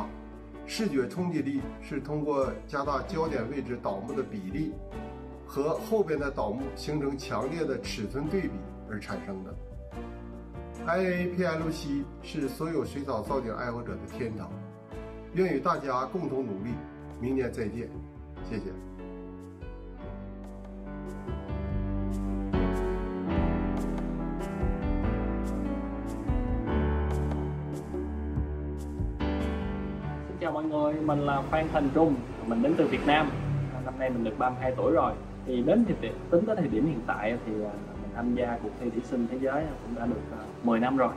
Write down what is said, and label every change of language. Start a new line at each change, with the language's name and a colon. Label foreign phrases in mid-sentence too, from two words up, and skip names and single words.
Chinese: 视觉冲击力是通过加大焦点位置倒木的比例和后边的倒木形成强烈的尺寸对比而产生的。IAPLC 是所有水草造景爱好者的天堂，愿与大家共同努力。明年再见，谢谢。
Vietnamese: Chào mọi người, mình là Phan Thành Trung, mình đến từ Việt Nam. Năm nay mình được 32 tuổi rồi. Thì đến thì tính tới thời điểm hiện tại thì mình tham gia cuộc thi thủy sinh thế giới cũng đã được 10 năm rồi.